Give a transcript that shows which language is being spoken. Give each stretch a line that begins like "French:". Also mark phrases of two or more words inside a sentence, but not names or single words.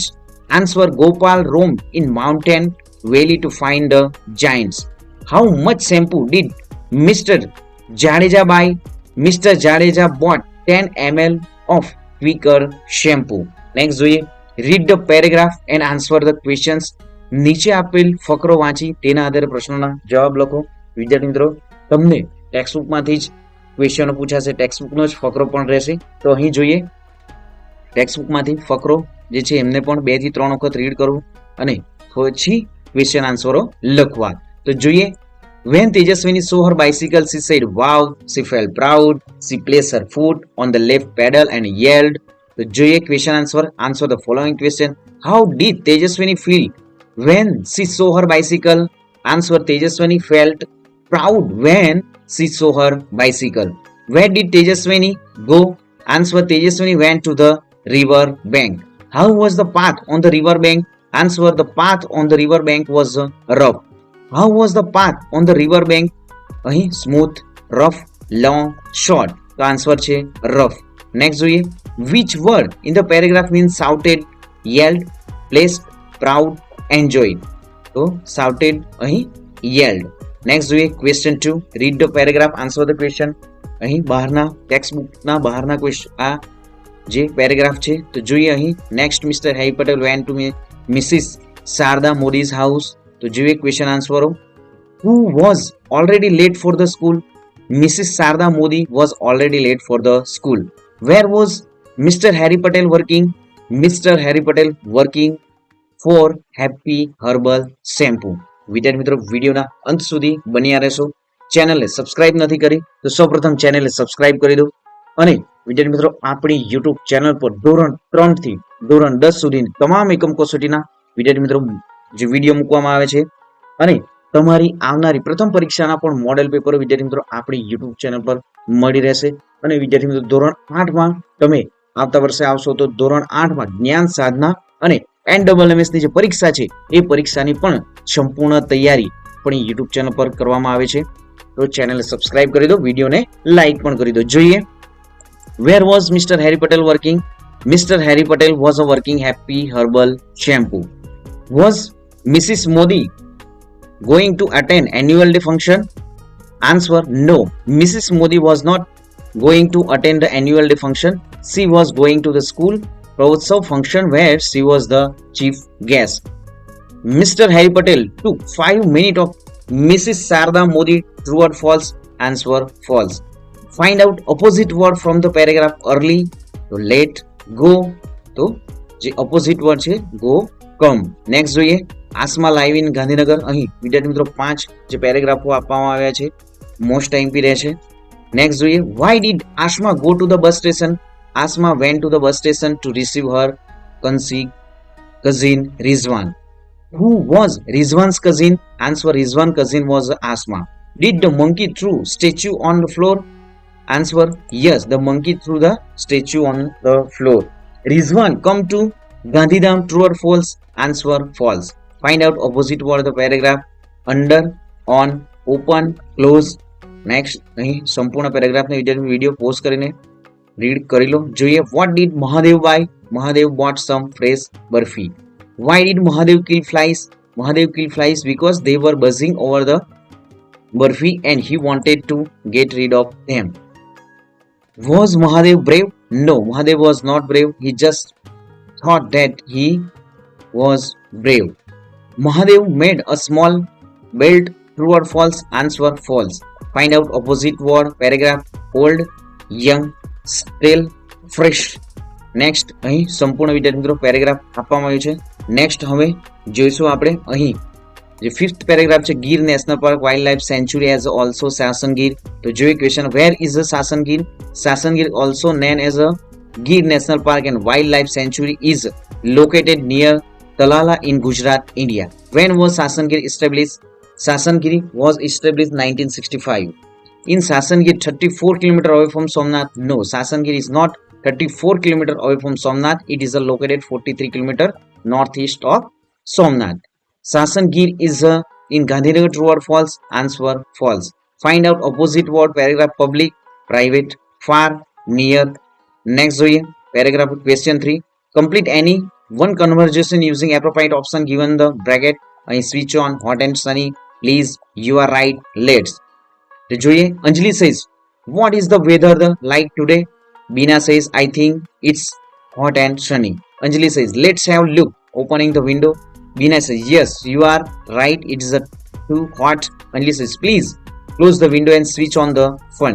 English: Answer, Gopal roamed in mountain valley to find the giants. How much shampoo did Mr. Jadeja buy? Mr. Jadeja bought 10 ml of Quaker shampoo. Next જોઈએ, read the paragraph and answer the questions.
Gujarati: નીચે આપેલ ફકરો વાંચી તેના આધારે પ્રશ્નોના જવાબ લખો. વિદ્યાર્થી મિત્રો, તમને ટેક્સ્ટબુકમાંથી જ ક્વેશ્ચનો પૂછાશે, ટેક્સ્ટબુકનો જ ફકરો પણ રહેશે. તો અહીં જોઈએ, ટેક્સ્ટબુકમાંથી ફકરો જે છે એમને પણ 2 થી 3 વખત રીડ કરવું અને પછી ક્વેશ્ચન આન્સરો લખવા. તો જોઈએ,
English: when Tejaswini saw her bicycle, she said, wow, she felt proud, she placed her foot on the left pedal and yelled.
Gujarati: તો જોઈએ
English: ક્વેશ્ચન answer the following question. How did Tejaswini feel when she saw her bicycle? Answer, Tejaswini felt proud when she saw her bicycle. Where did Tejaswini go? Answer, Tejaswini went to the river bank. How was the path on the river bank? Answer, the path on the river bank was rough. How was the path on the river bank? અહીં smooth, rough, long, short.
Gujarati: તો આન્સર છે rough. નેક્સ્ટ જોઈએ,
English: which word in the paragraph means shouted, yelled, placed, proud, enjoyed?
Gujarati: તો shouted અહીં yelled. નેક્સ્ટ જોઈએ,
English: question 2, read the paragraph, answer the question.
Gujarati: અહીં બહારના ટેક્સ્ટબુકના બહારના ક્વેશ્ચન આ જે પેરેગ્રાફ છે. તો જોઈએ અહીં,
English: Next Mister Harry Patel went to Mrs. Sharda Modi's house.
Gujarati: તો જોઈએ ક્વેશ્ચન આન્સરો.
English: Who was already late for the school? Mrs. Sarda Modi was already late for the school. Where was Mr. Harry Patel working? Mr. Harry Patel working for Happy Herbal Shampoo.
Gujarati: વિદ્યાર્થી મિત્રો, વિડીયોના અંત સુધી બન્યા રહેશો. ચેનલને સબસ્ક્રાઇબ નથી કરી તો સૌપ્રથમ ચેનલને સબસ્ક્રાઇબ કરી દો. અને વિદ્યાર્થી મિત્રો, આપણી યુટ્યુબ ચેનલ પર ધોરણ 3 થી ધોરણ 10 સુધીની તમામ એકમ કસોટીના વિદ્યાર્થી મિત્રો જે વિડીયો મૂકવામાં આવે છે અને તમારી આવનારી પ્રથમ પરીક્ષાના પણ મોડેલ પેપરો વિદ્યાર્થી મિત્રો આપણી યુટ્યુબ ચેનલ પર મળી રહેશે. અને વિદ્યાર્થી મિત્રો, ધોરણ 8માં તમે આવતા વર્ષે આવશો તો ધોરણ 8માં જ્ઞાન સાધના અને NMMS ની જે પરીક્ષા છે એ પરીક્ષાની પણ સંપૂર્ણ તૈયારી આપણી યુટ્યુબ ચેનલ પર કરવામાં આવે છે. તો ચેનલને સબસ્ક્રાઇબ કરી દો, વિડીયોને લાઈક પણ કરી દો. જોઈએ,
English: where was Mr. Harry Patel working? Mr. Harry Patel was working Happy Herbal Shampoo. Was Mrs. Modi going to attend annual day function? Answer, no. Mrs. Modi was not going to attend the annual day function. She was going to the school Pravotsav function where she was the chief guest. Mr. Harry Patel took 5 minutes of Mrs. Sarda Modi. True or false? Answer, false. Find out opposite word from the paragraph. Early, to late, go.
Gujarati: તો જે
English: opposite word
Gujarati: છે go, come. નેક્સ્ટ જોઈએ,
English: Asma live in Gandhinagar.
Gujarati: અહીં વિદ્યાર્થી મિત્રો 5 જે પેરેગ્રાફો આપવામાં આવ્યા છે,
English: most IMP
Gujarati: રહેશે. નેક્સ્ટ જોઈએ,
English: why did Asma go to the bus station? Asma went to the bus station to receive her cousin Rizwan. Who was Rizwan's cousin? Answer, Rizwan's cousin was Asma. Did the monkey throw statue on the floor? Answer, yes, the monkey threw the statue on the floor. Rizwan come to Gandhidham. True or false? Answer, false. Find out opposite word of the paragraph. Under, on, open, close.
Gujarati: નેક્સ્ટ અહીં સંપૂર્ણ પેરેગ્રાફને વિડીયો પોઝ કરીને રીડ કરી લો. જોઈએ,
English: what did Mahadev buy? Mahadev bought some fresh burfi. Why did Mahadev kill flies? Mahadev killed flies because they were buzzing over the burfi and he wanted to get rid of them. Was Mahadev brave? No, Mahadev was not brave. He just thought that he was brave. Mahadev made a small belt. True or false? Answer false. Find out opposite word, paragraph. Old, young, still, fresh.
Gujarati: નેક્સ્ટ અહીં સંપૂર્ણ વિદ્યાર્થી મિત્રો પેરેગ્રાફ આપવામાં આવ્યું છે.
English: નેક્સ્ટ
Gujarati: હવે જોઈશું આપણે અહીં જે
English: fifth paragraph છે, Gir National Park Wild Life Sanctuary as also Sasangir.
Gujarati: તો જોઈએ
English: Question, where is a Sasangir? Sasangir also name as a Gir National Park and Wild Life Sanctuary is located near Talala in Gujarat, India. When was Sasangir established? Sasangiri was established 1965. In Sasangir, 34 km away from Somnath? No, Sasangir is not 34 km away from Somnath. It is located 43 km northeast of Somnath. Sasangir is in Gandhinagar. True or false? Answer false. Find out opposite word, paragraph. Public, private, far, near. Next paragraph question 3. Complete any one conversation using appropriate option given the bracket. Switch on, hot and sunny, please, you are right, let's.
Gujarati: તો જોઈએ,
English: અંજલિ says, what is the weather like today? Bina says, I think it's hot and sunny. Anjali says, let's have a look. Opening the window. Bina says, yes, you are right, it is too hot. Anjali says, please close the window and switch on the fan.